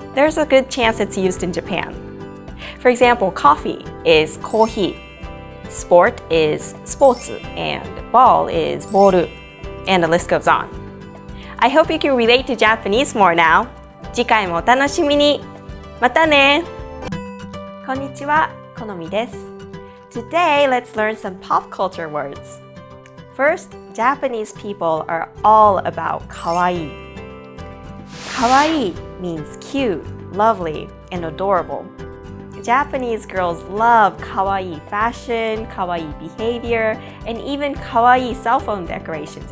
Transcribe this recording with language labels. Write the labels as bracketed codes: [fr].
[en] There's a good chance it's used in Japan. For example, coffee is コーヒー, sport is スポーツ, and ball is ボール, and the list goes on. I hope you can relate to Japanese more now. [ja] 次回もお楽しみに。またね。こんにちは、このみです。 [en] Today, let's learn some pop culture words. First, Japanese people are all about かわいい. かわいい means cute, lovely, and adorable. Japanese girls love かわいい fashion, かわいい behavior, and even かわいい cell phone decorations.